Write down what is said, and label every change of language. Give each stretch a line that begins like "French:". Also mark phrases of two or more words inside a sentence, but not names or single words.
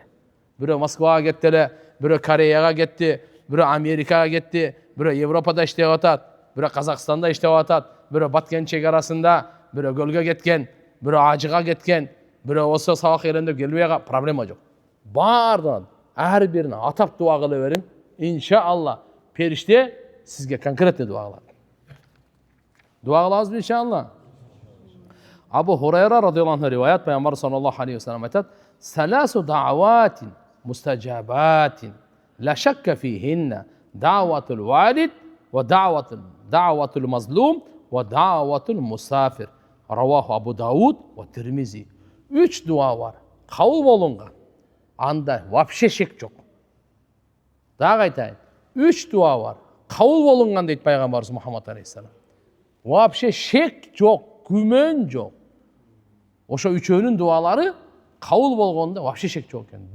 Kyrgyz: Бирөө Москвага кетти эле, бирөө Кореяга кетти, бирөө Америкага кетти, бирөө Европада иштеп атат, бирөө Казакстанда иштеп атат, бирөө Баткен чек арасында, бирөө көлгө кеткен, бирөө ажыга кеткен, бирөө осо сабак берем деп келбей, проблема жок. Баардан ар бирине атап дуа кыла бериң. Иншалла периште сизге конкретный дуа кылат. Дуа кылабызбы иншалла? Абу Хурайра
Arabic: رضي الله عنه
Kyrgyz: риваят, пайгамбар
Arabic: صلى الله عليه وسلم
Kyrgyz: айтат:
Arabic: "ثلاث دعوات مستجابات لا شك فيهن دعوة الوالد ودعوة المظلوم ودعوة المسافر." رواه أبو داود والترمذي.
Kyrgyz: 3 дуа бар. Кабыл болунган. Анда вообще шек жок. Дагы айтайын. 3 дуа бар. Кабыл болунган дейт пайгамбарыбыз Мухаммад алейхиссалам. Вообще шек жок, күмөн жок. Ошо үчөөнүн дуалары кабыл болгондо вообще шек жок экен.